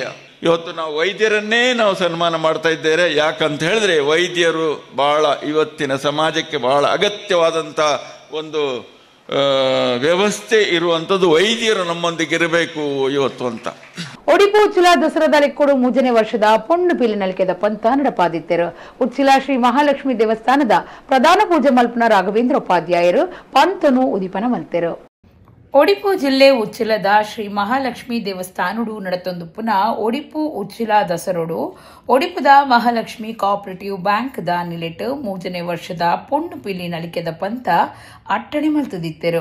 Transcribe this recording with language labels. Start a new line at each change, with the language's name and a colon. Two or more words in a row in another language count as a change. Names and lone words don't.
Kannada: ಇವತ್ತು ನಾವು ವೈದ್ಯರನ್ನೇ ನಾವು ಸನ್ಮಾನ ಮಾಡ್ತಾ ಇದ್ದೇವೆ. ಯಾಕಂತ ಹೇಳಿದ್ರೆ ವೈದ್ಯರು ಬಹಳ ಇವತ್ತಿನ ಸಮಾಜಕ್ಕೆ ಬಹಳ ಅಗತ್ಯವಾದಂಥ ಒಂದು ವ್ಯವಸ್ಥೆ ಇರುವಂಥದ್ದು. ವೈದ್ಯರು ನಮ್ಮೊಂದಿಗೆ ಇರಬೇಕು ಇವತ್ತು ಅಂತ.
Tulu: ಒಡಿಪು ಉಚ್ಚಿಲ ದಸರಾದಲ್ಲಿ ಕೂಡ 3ನೇ ವರ್ಷದ ಪೊಣ್ಣು ಪೀಲಿನಲ್ಕೆದ ಪಂತ ನಡಪಾದಿತ್ತರು. ಉಚ್ಚಿಲ ಶ್ರೀ ಮಹಾಲಕ್ಷ್ಮಿ ದೇವಸ್ಥಾನದ ಪ್ರಧಾನ ಪೂಜೆ ಮಲ್ಪನ ರಾಘವೇಂದ್ರ ಉಪಾಧ್ಯಾಯರು ಪಂತನು ಉದಿಪನ ಮಲ್ತೆರು. ಒಡಿಪು ಜಿಲ್ಲೆ ಉಚ್ಚಿಲದ ಶ್ರೀ ಮಹಾಲಕ್ಷ್ಮಿ ದೇವಸ್ಥಾನಡು ನಡತೊಂದುಪ್ಪುನ ಒಡಿಪು ಉಚ್ಚಿಲ ದಸರೋಡು ಒಡಿಪುದ ಮಹಾಲಕ್ಷ್ಮಿ ಕೋಆಪರೇಟಿವ್ ಬ್ಯಾಂಕ್ ದ ನಿಲೆಟ್ 3ನೇ ವರ್ಷದ ಪೊಣ್ಣು ಪಿಲಿ ನಲಿಕೆದ ಪಂತ ಅಟ್ಟಣೆ ಮಲ್ತದಿತ್ತರು.